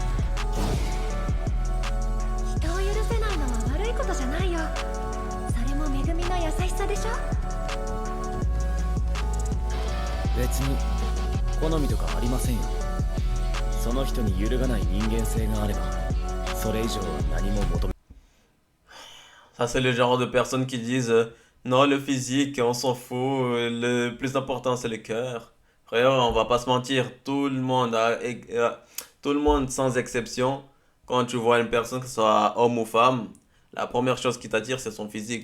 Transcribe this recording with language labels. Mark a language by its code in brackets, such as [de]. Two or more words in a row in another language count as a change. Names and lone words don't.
[ja] 人を許せないのは悪いことじゃないよ。それも恵みの優しさでしょ。別に好みとかありませんよ。その人に揺るがない人間性があればそれ以上は何も求め。 [fr] Ça, c'est le genre de personnes qui disent non, le physique, on s'en fout, le plus important, c'est le cœur. Frère, on va pas se mentir, tout le monde, sans exception, quand tu vois une personne, que ce soit homme ou femme, la première chose qui t'attire, c'est son physique.